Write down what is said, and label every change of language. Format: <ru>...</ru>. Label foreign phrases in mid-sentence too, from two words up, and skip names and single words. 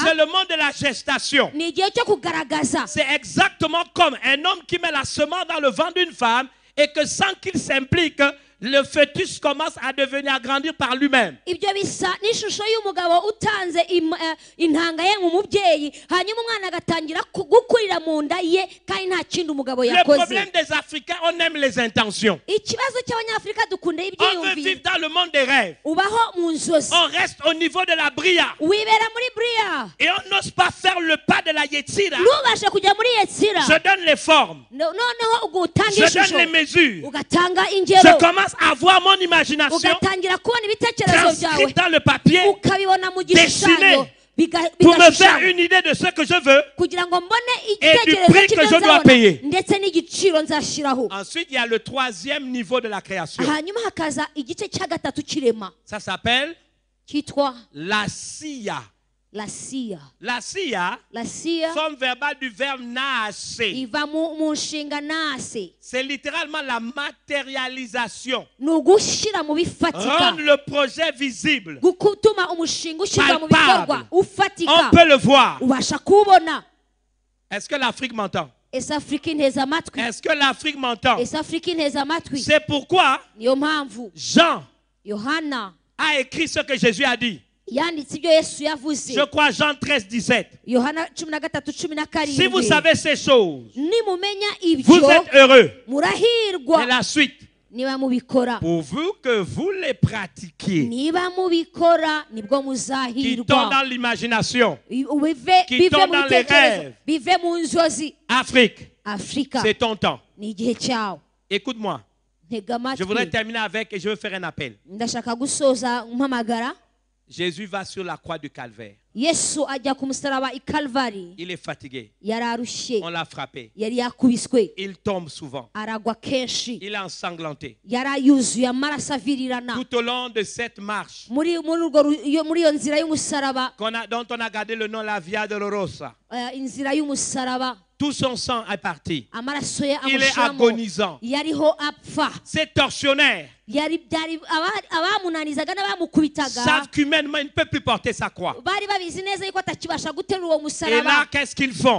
<fr>c'est le monde de la gestation.</fr> <rw>ni igihe cyo kugaragaza.</rw> <fr>C'est exactement comme un homme qui met la semence dans le ventre d'une femme et que sans qu'il s'implique, le fœtus commence à devenir, à grandir par lui-même.</fr> <rw>Ibyo bisa n'ishusho y'umugabo utanze intanga ye mu mubyeyi, hanyuma umwana agatangira gukurira mu nda ye kandi nta kindi umugabo</rw> <fr>Le</fr> <rw>yakoze.</rw> <fr>problème des Africains, on aime les intentions.</fr> <rw>Ikibazo cy'abanyafurika dukunda</rw> <fr>On veut</fr> <rw>ibyiyumviro.</rw> <fr>vivre dans le monde des rêves.</fr> <rw>Ubaho mu nzozi.</rw> <fr>On reste au niveau de la bria.</fr> <rw>Wibera muri Bria.</rw> <fr>Et on n'ose pas faire le pas de la Yetzira.</fr> <rw>Ntubashe kujya muri Yetsira.</rw> <fr>Je donne les formes.</fr> <rw>Noneho ugatanga</rw> <fr>Je donne</fr> <rw>ishusho.</rw> <fr>les mesures.</fr> <rw>Ugatanga</rw> <fr>Je</fr> <rw>ingero.</rw> <fr>commence à voir mon imagination</fr> <rw>Ugatangira kubona ibitekerezo byawe.</rw> <fr>transcrite dans le papier</fr> <rw>Ukabibona mu gishushanyo.</rw> <fr>pour me faire une idée de ce que je veux.</fr> <rw>Kugira ngo mbone</rw> <fr>Et du</fr> <rw>igitekerezo</rw> <fr>prix que</fr> <rw>cy'ibyo</rw> <fr>je dois</fr> <rw>nzabona</rw> <fr>payer.</fr> <rw>ndetse n'igiciro nzashyiraho.</rw> <fr>Ensuite, il y a le troisième niveau de la création.</fr> <rw>Hanyuma hakaza igice cya gatatu kirema</rw> <fr>Ça s'appelle</fr> <rw>cyitwa</rw> <fr>la sia.</fr> <rw>la siya.</rw> <fr>La sia,</fr> <rw>La siya</rw> <fr>forme verbale du verbe naase.</fr> <rw>iva mu nshinga nase.</rw> <fr>C'est littéralement la matérialisation.</fr> <rw>Ni ugushyira mu bifatika.</rw> <fr>Rendre le projet visible.</fr> <rw>Gutuma umushinga ushyirwa mu</rw> <fr>Palpable.</fr> <rw>bikorwa ufatika.</rw> <fr>On peut le voir.</fr> <rw>Ubasha kuwubona.</rw> <fr>Est-ce que l'Afrique m'entend?</fr> <rw>Ese Afurika inteza amatwi.</rw> <fr>Est-ce que l'Afrique m'entend?</fr> <rw>Ese Afurika inteza amatwi.</rw> <fr>C'est pourquoi</fr> <rw>Niyo mpamvu</rw> <fr>Jean</fr> <rw>Yohana</rw> <fr>a écrit ce que Jésus a dit.</fr> <rw>yanditse ibyo Yesu yavuze.</rw> <fr>Je crois Jean 13, 17.</fr> <rw>Yohana 13:17.</rw> <fr>Si vous savez ces choses,</fr> <rw>nimumenya</rw> <fr>vous</fr> <rw>ibyo</rw> <fr>êtes heureux.</fr> <rw>murahirwa</rw> <fr>Et la suite,</fr> <rw>niba mubikora.</rw> <fr>pourvu que vous les pratiquiez,</fr> <rw>Niba mubikora nibwo</rw> <fr>qui</fr> <rw>muzahirwa.</rw> <fr>tombent dans l'imagination.</fr> <rw>Bive</rw> <fr>qui tombent</fr> <rw>mu</rw> <fr>dans les</fr> <rw>bitekerezo,</rw> <fr>rêves.</fr> <rw>bive mu nzozi.</rw> <fr>Afrique,</fr> <rw>Afurika</rw> <fr>c'est ton temps.</fr> <rw>ni igihe cyawe.</rw> <fr>Écoute-moi,</fr> <rw>Ntega</rw> <fr>je voudrais</fr> <rw>amatwi.</rw> <fr>terminer avec et je veux faire un appel.</fr> <rw>Ndashaka gusoza mpamagara.</rw> <fr>Jésus va sur la croix du calvaire.</fr> <rw>Yesu ajya ku musaraba i Kalvari.</rw> <fr>Il est fatigué.</fr> <rw>Yari arushye.</rw> <fr>On l'a frappé.</fr> <rw>Yari yakubiswe.</rw> <fr>Il tombe souvent.</fr> <rw>Aragwa kenshi.</rw> <fr>Il est ensanglanté.</fr> <rw>Yari yuzuye amaraso avirirana.</rw> <fr>Tout au long de cette marche</fr> <rw>muri iyo nzira y'umusaraba.</rw> <fr>dont on a gardé le nom la Via Dolorosa.</fr> <rw>Inzira y'umusaraba.</rw> <fr>tout son sang est parti.</fr> <rw>amaraso ye</rw> <fr>Il est</fr> <rw>amushiramo</rw> <fr>agonisant.</fr> <rw>yariho apfa</rw> <fr>Ces tortionnaires</fr> <rw>byari abamunanizaga n'abamukubitaga</rw> <fr>savent qu'humainement, il ne peut plus porter sa croix.</fr> <rw>bari babizi neza yuko atakibasha guterura uwo</rw> <fr>Et</fr> <rw>musaraba</rw> <fr>là, qu'est-ce qu'ils font?</fr>